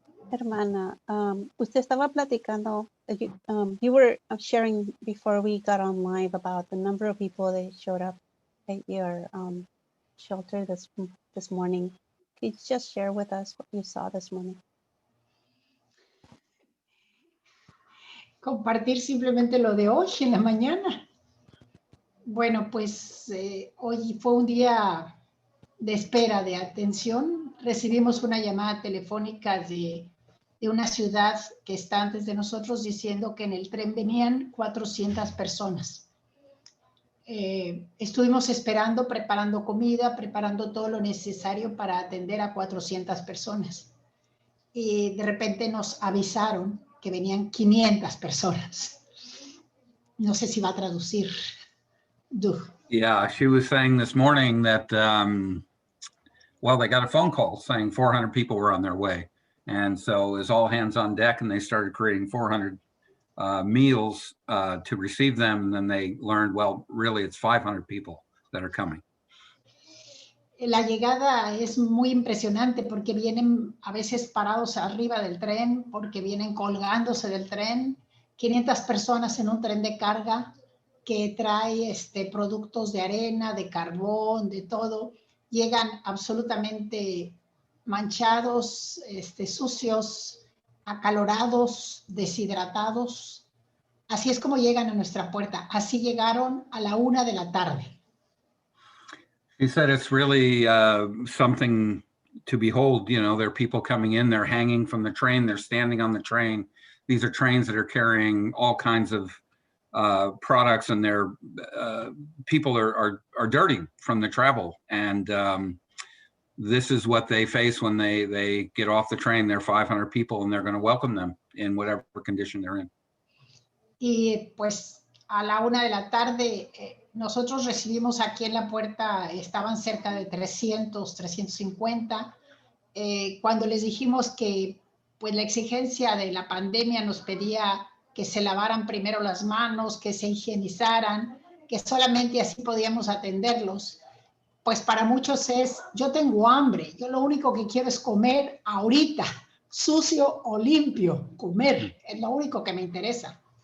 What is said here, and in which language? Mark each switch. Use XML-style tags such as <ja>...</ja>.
<es>Hermana, usted estaba platicando,</es> <en>you were sharing before we got on live about the number of people that showed up at your shelter this morning. Could you just share with us what you saw this morning?</en> <es>Compartir simplemente lo de hoy en la mañana. Bueno, pues hoy fue un día de espera, de atención. Recibimos una llamada telefónica de una ciudad que está antes de nosotros diciendo que en el tren venían 400 personas. Estuvimos esperando, preparando comida, preparando todo lo necesario para atender a 400 personas. Y de repente nos avisaron que venían 500 personas. No sé si va a traducir.</es> <en>Yeah, she was saying this morning that, they got a phone call saying 400 people were on their way. And so it was all hands on deck, and they started creating 400 meals to receive them. And then they learned, well, really, it's 500 people that are coming.</en> <es>La llegada es muy impresionante porque vienen a veces parados arriba del tren, porque vienen colgándose del tren. 500 personas en un tren de carga que trae productos de arena, de carbón, de todo. Llegan absolutamente manchados, sucios, acalorados, deshidratados. Así es como llegan a nuestra puerta. Así llegaron a la 1 de la tarde.</es> <en>He said it's really something to behold. You know, there are people coming in, they're hanging from the train, they're standing on the train. These are trains that are carrying all kinds of products, and they're people are dirty from the travel. And this is what they face when they get off the train. They're 500 people, and they're going to welcome them in whatever condition they're in.</en> <es>Y pues a la 1 de la tarde nosotros recibimos aquí en la puerta, estaban cerca de 300, 350. Cuando les dijimos que pues la exigencia de la pandemia nos pedía que se lavaran primero las manos, que se higienizaran, que solamente así podíamos atenderlos, pues para muchos es, yo tengo hambre, yo lo único que quiero es comer ahorita, sucio o limpio, comer, es lo único que me interesa.</es>